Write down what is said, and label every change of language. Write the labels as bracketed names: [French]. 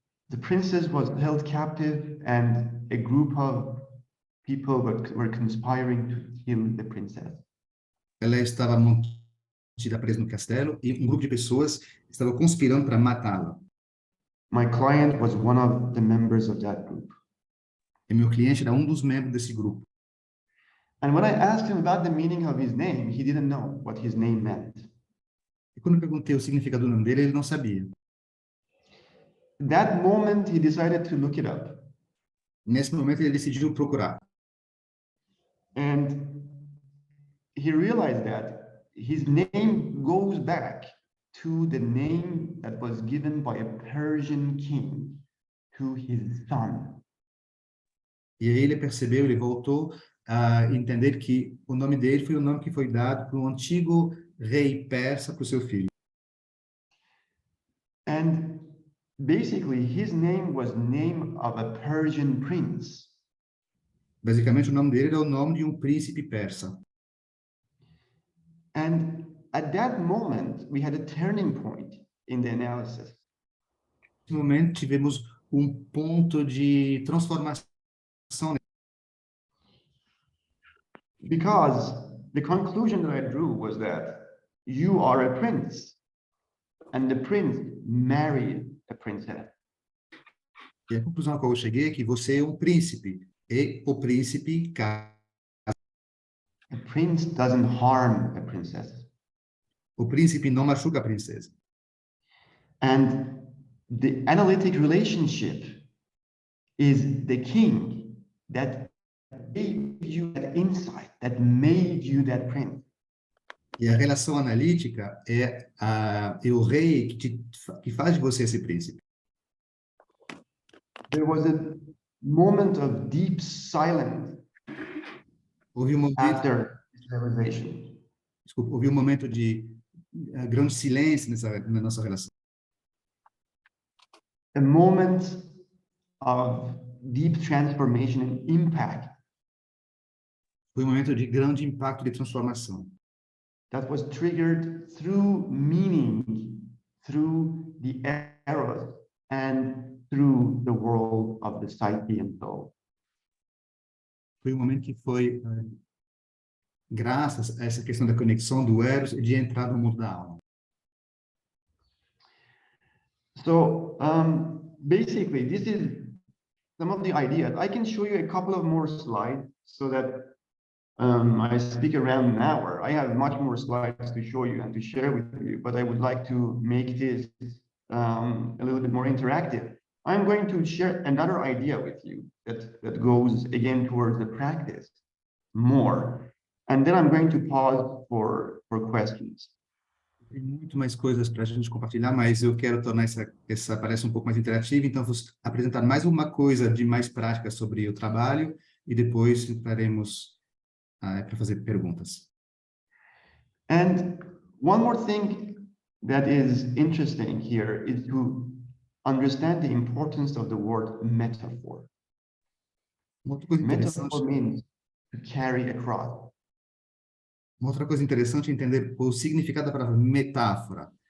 [English] The princess was held captive and a group of people were conspiring to kill the princess. [Portuguese] Ela estava mantida presa no castelo e um grupo de pessoas estava conspirando para matá-la. [English] My client was one of the members of that group. [Portuguese] E meu cliente era um dos membros desse grupo. [English] And when I asked him about the meaning of his name, he didn't know what his name meant. [Portuguese] E quando eu perguntei o significado do nome dele, ele não sabia. [English] That moment, he decided to look it up. [Portuguese] Nesse momento, ele decidiu procurar. [English] And he realized that his name goes back to the name that was given by a Persian king to his son. [Portuguese] E aí ele percebeu, ele voltou a entender que o nome dele foi o nome que foi dado por um antigo rei persa para o seu filho. [English] And basically, his name was name of a Persian prince. [Portuguese] Basicamente, o nome dele era o nome de um príncipe persa. [English] And at that moment, we had a turning point in the analysis. [Portuguese] Nesse momento, tivemos um ponto de transformação. [English] Because the conclusion that I drew was that you are a prince, and the prince married a princess. [Portuguese] E a conclusão a qual eu cheguei é que você é um príncipe, e o príncipe casa. [English] A prince doesn't harm a princess. [Portuguese] O príncipe não machuca a princesa. [English] And the analytic relationship is the king that gave you that insight, that made you that prince. [Portuguese] E a relação analítica é o rei que faz de você esse príncipe. [English] There was a moment of deep silence [Portuguese] Houve um momento, [English] after this realization. [Portuguese] desculpa, houve um momento de grande silêncio na nossa relação. [English] A moment of deep transformation and impact. [Portuguese] Foi um momento de grande impacto de transformação. [English] that was triggered through meaning, through the eros, and through the world of the psyche and soul. [Portuguese] Foi um momento que foi graças a essa questão da conexão do eros e de entrar no mundo da alma. [English] So basically, this is some of the ideas. I can show you a couple of more slides so that I speak around an hour. I have much more slides to show you and to share with you, but I would like to make this a little bit more interactive. I'm going to share another idea with you that goes again towards the practice more. And then I'm going to pause for questions. [Portuguese] Tem muito mais coisas para a gente compartilhar, mas eu quero tornar essa palestra um pouco mais interativa, então vou apresentar mais uma coisa de mais prática sobre o trabalho e depois entraremos para fazer perguntas. [English] And one more thing that is interesting here is to understand the importance of the word metaphor. [Portuguese] Uma outra coisa interessante, [English] Metaphor means to carry across. [Portuguese] uma outra coisa interessante é entender o significado da palavra metáfora.